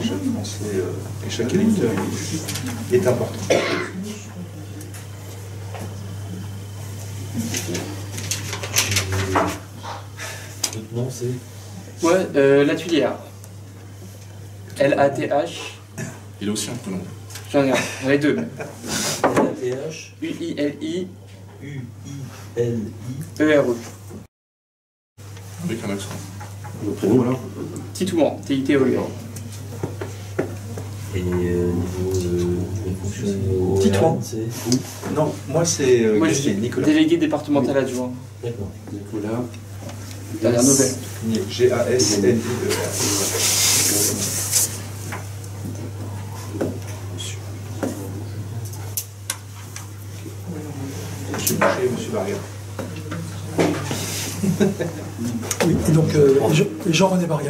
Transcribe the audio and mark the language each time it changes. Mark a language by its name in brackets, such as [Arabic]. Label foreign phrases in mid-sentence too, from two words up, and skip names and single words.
[French] Chaque Français et chaque électeur est important. Votre nom, c'est Ouais, la Tuilière. L-A-T-H. Il a aussi un prénom. J'en ai 2. L-A-T-H U-I-L-I. U-I-L-I. E-R-E. Avec un accent. Le prénom alors Titouan. T-I-T-O-U-N. Et niveau des fonctions Titouan. c'est Non, moi c'est Moi, je suis Nicolas. délégué départemental adjoint. D'accord. Nicolas. Dernière nouvelle. G-A-S-N-I-E-R. Monsieur Boucher et Monsieur Barrière. Oui, et donc Jean-René Barrière.